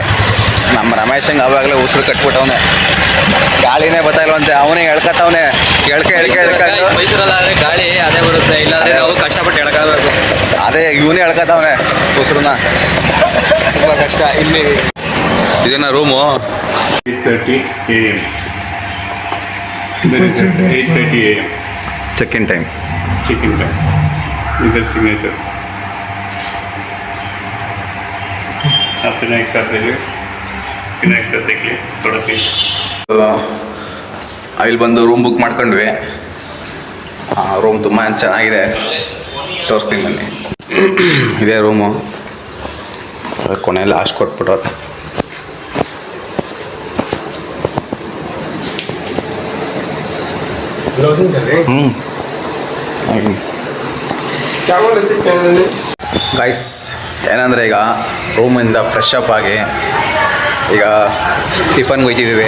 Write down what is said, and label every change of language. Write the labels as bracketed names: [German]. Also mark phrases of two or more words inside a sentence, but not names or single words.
[Kannada] ನಮ್ಮ ರಮೇಶಂಗೆ ಆವಾಗಲೇ ಉಸಿರು ಕಟ್ಬಿಟ್ಟವನೆ, ಗಾಳಿನೇ ಬರ್ತಾಯಿಲ್ವಂತೆ. ಅವನೇ ಎಳ್ಕತ್ತವನೆ, ಎಳ್ಕೆ ಮೈಸೂರಲ್ಲಾದರೆ ಗಾಳಿ ಅದೇ ಬರುತ್ತೆ, ಇಲ್ಲಾಂದರೆ ನಾವು ಕಷ್ಟಪಟ್ಟು ಎಳ್ಕೋಬೇಕು. ಅದೇ ಇವನೇ ಎಳ್ಕತ್ತವನೆ ಉಸಿರನ್ನ, ತುಂಬ ಕಷ್ಟ ಇಲ್ಲಿ. ಇದನ್ನ ರೂಮು [English] 8:30 AM. Then it's 8:30 AM. check-in time. Check-in time. With their signature. [Hindi] आप विनायक साथ ले लो. विनायक साथ देख ले थोड़ा प्लीज. [Kannada] ಇಲ್ಲಿ ಬಂದು [English] room book [Kannada] ಮಾಡ್ಕೊಂಡ್ವಿ. ರೂಮ್ ತುಂಬ ಚೆನ್ನಾಗಿದೆ, ತೋರಿಸ್ತೀನಿ ಬನ್ನಿ. ಇದೇ ರೂಮು. ಕೊನೆಯಲ್ಲಿ ಲಾಸ್ಟ್ ಕೊಟ್ಬಿಟ್ಟು ಗೈಸ್, ಏನಂದರೆ ಈಗ ರೂಮಿಂದ [English] fresh up [Kannada] ಆಗಿ ಈಗ ಟಿಫನ್ಗೆ ಹೋಗ್ತಿದ್ದೀವಿ.